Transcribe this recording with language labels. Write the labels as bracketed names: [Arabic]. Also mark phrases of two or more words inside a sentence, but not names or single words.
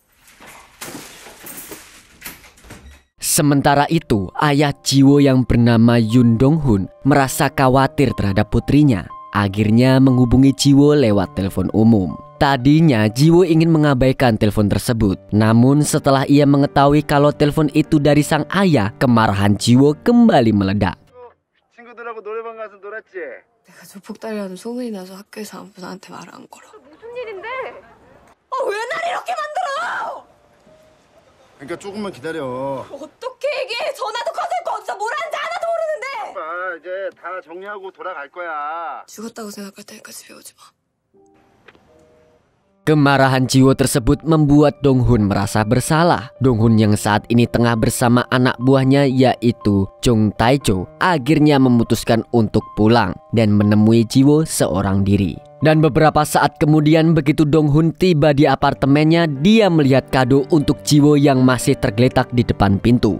[Indonesian] Sementara itu, ayah Jiwoo yang bernama Yoon Dong-hun merasa khawatir terhadap putrinya. Akhirnya menghubungi Jiwoo lewat telepon umum. Tadinya Jiwoo ingin mengabaikan telepon tersebut. Namun setelah ia mengetahui kalau telepon itu dari sang ayah, kemarahan Jiwoo kembali meledak. [Korean] 친구들하고 노래방 가서 놀았지? 내가 조폭딸이라는 소문이 나서 학교에서 아무도 나한테 말 안 걸어. 무슨 일인데? 왜 날 이렇게 만들어? 그러니까 조금만 기다려. 어떻게 얘기해? 전화도 커질 거 없어. 뭘 하는지 하나도 모르는데. 이제 다 정리하고 돌아갈 거야. 죽었다고 생각할 테니까 집에 오지 마. [Indonesian] Kemarahan Jiwoo tersebut membuat Dong-hun merasa bersalah. Dong-hun yang saat ini tengah bersama anak buahnya yaitu Jung Tae-jo akhirnya memutuskan untuk pulang dan menemui Jiwoo seorang diri. Dan beberapa saat kemudian begitu Dong-hun tiba di apartemennya, dia melihat kado untuk Jiwoo yang masih tergeletak di depan pintu.